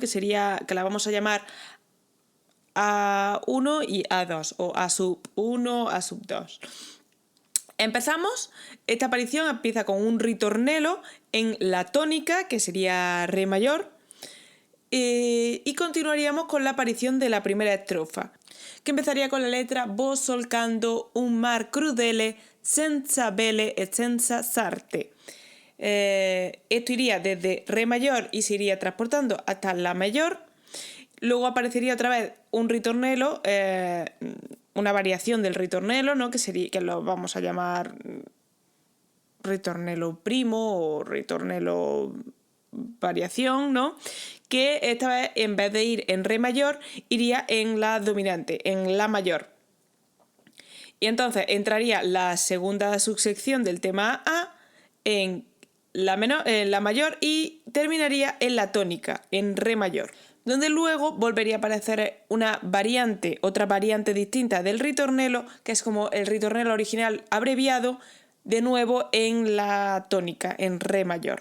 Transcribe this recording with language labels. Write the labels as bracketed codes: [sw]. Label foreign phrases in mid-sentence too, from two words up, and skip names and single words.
[es] Que la vamos a llamar A1 y A2, o A sub 1, A sub 2. Esta aparición empieza con un ritornello en la tónica, que sería re mayor, y continuaríamos con la aparición de la primera estrofa, que empezaría con la letra [it] Vos solcando un mar crudele, senza vele e senza sarte. [es] Esto iría desde re mayor y se iría transportando hasta la mayor. Luego aparecería otra vez un ritornello, una variación del ritornello, ¿no? que lo vamos a llamar [it] ritornello primo [es] o ritornello variación, ¿no? Que esta vez, en vez de ir en re mayor, iría en la dominante, en la mayor. Y entonces entraría la segunda subsección del tema A en la mayor, y terminaría en la tónica, en re mayor, donde luego volvería a aparecer otra variante distinta del ritornello, que es como el ritornello original abreviado, de nuevo en la tónica, en re mayor.